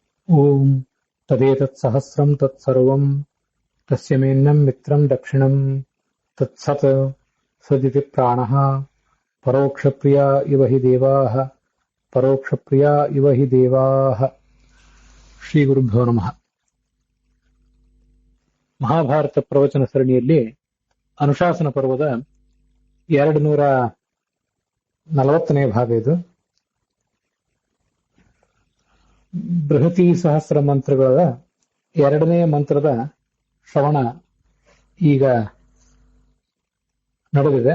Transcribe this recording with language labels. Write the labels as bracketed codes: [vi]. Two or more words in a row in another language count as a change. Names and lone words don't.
[sa] ಓಂ ತದೇತತ್ ಸಹಸ್ರಂ ತತ್ಸರ್ವಂ ತಸ್ಯ ಮೇನ್ನಂ ಮಿತ್ರಂ ದಕ್ಷಿಣಂ ತತ್ಸತ್ ಸದಿತಿ ಪ್ರಾಣಃ ಪರೋಕ್ಷಪ್ರಿಯ ಇವ ಹಿ ದೇವಾಃ ಪರೋಕ್ಷಪ್ರಿಯ ಇವ ಹಿ ದೇವಾಃ. ಶ್ರೀ ಗುರುಭ್ಯೋ ನಮಃ. [kn] ಮಹಾಭಾರತ ಪ್ರವಚನ ಸರಣಿಯಲ್ಲಿ ಅನುಶಾಸನ ಪರ್ವದ 240ನೇ ಭಾಗ ಇದು. ಬೃಹತಿ ಸಹಸ್ರ ಮಂತ್ರಗಳ 2ನೇ ಮಂತ್ರದ ಶ್ರವಣ ಈಗ ನಡೆದಿದೆ.